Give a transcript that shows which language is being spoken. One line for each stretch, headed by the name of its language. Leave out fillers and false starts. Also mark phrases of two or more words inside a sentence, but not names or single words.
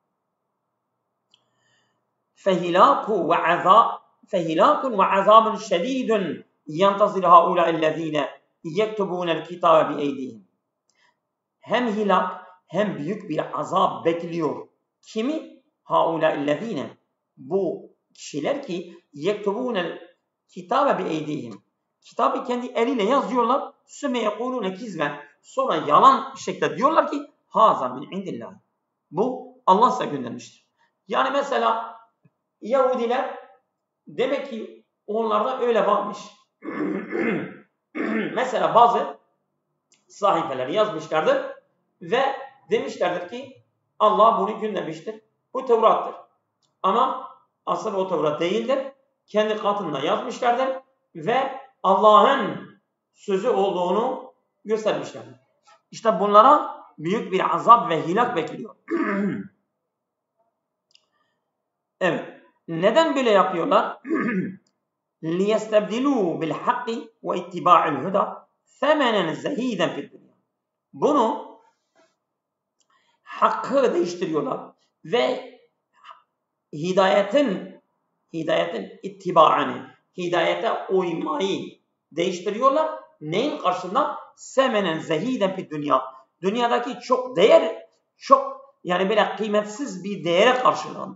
Arabic: فَهِلَاكٌ وَعَذَابٌ شَد۪يدٌ يَنْتَظِرُ هَؤُلَاءِ الَّذ۪ينَ يَكْتُبُونَ الْكِتَابَ بِاَيْدِيهِمْ.
Turkish: Hem hilak hem büyük bir azap bekliyor. Kimi?
Arabic: هَؤُلَاءِ الَّذ۪ينَ.
Turkish: Bu kişiler ki
Arabic: يَكْتُبُونَ الْكِتَابَ بِاَيْدِيهِمْ.
Turkish: Kitabı kendi eliyle yazıyorlar.
Arabic: ثُمَّ يَقُولُونَ كِذْبًا.
Turkish: Sonra yalan bir şekilde diyorlar ki
Arabic: هَذَا مِنْ عِنْدِ اللّٰهِ.
Turkish: Bu Allah size göndermiştir. Yani mesela Yahudiler demek ki onlarda öyle varmış. Mesela bazı sahifeleri yazmışlardır ve demişlerdir ki Allah bunu göndermiştir. Bu Tevrat'tır. Ama asıl o Tevrat değildir. Kendi katında yazmışlardır ve Allah'ın sözü olduğunu göstermişlerdir. İşte bunlara büyük bir azap ve hilak bekliyor. Evet. Neden böyle yapıyorlar?
Arabic: لِيَسْتَبْدِلُوا بِالْحَقِّ وَاِتِّبَاعِ الْهُدَى ثَمَنًا زَه۪يدًا فِي الدُّنْيَا.
Turkish: Bunu hakkı değiştiriyorlar ve hidayetin ittibaını, hidayete uymayı değiştiriyorlar. Neyin karşılığında?
Arabic: ثمنا زهيدا في الدنيا.
Turkish: Dünyadaki çok yani böyle kıymetsiz bir değere karşılığında.